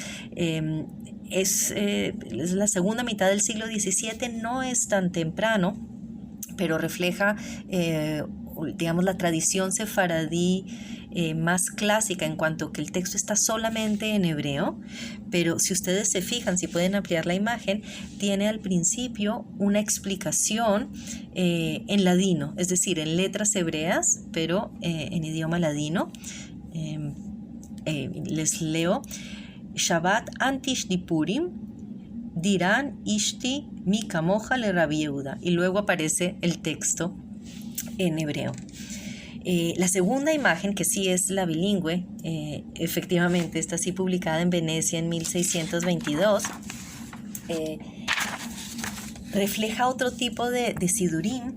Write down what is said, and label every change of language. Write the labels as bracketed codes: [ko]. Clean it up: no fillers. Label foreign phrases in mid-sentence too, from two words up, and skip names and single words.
[es] Es la segunda mitad del siglo XVII, no es tan temprano, pero refleja, la tradición sefaradí más clásica, en cuanto que el texto está solamente en hebreo, pero si ustedes se fijan, si pueden ampliar la imagen, tiene al principio una explicación en ladino, es decir, en letras hebreas, pero en idioma ladino. Les leo: [lad] Shabbat antish di Purim, dirán ishti [he] מי כמוך [lad] le Rabbi Yehuda, [es] y luego aparece el texto en hebreo. La segunda imagen, que sí es la bilingüe, efectivamente, está así publicada en Venecia en 1622, refleja otro tipo de sidurín,